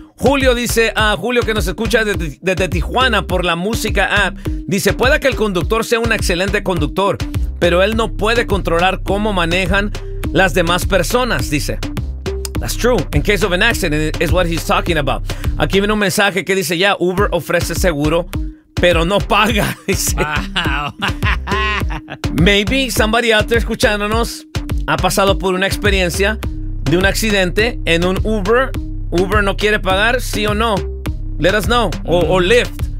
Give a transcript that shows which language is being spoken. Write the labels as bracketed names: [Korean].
[Spanish] Julio dice, Julio que nos escucha desde Tijuana por la música app, dice, puede que el conductor sea un excelente conductor, pero él no puede controlar cómo manejan las demás personas, dice. [English] That's true. In case of an accident, is what he's talking about. [Spanish] Aquí viene un mensaje que dice, Uber ofrece seguro, pero no paga. Dice. [English] Wow. Maybe somebody out there [Spanish] escuchándonos ha pasado por una experiencia de un accidente en un Uber. ¿Uber no quiere pagar? ¿Sí o no? [English] Let us know. [Spanish] O Lyft.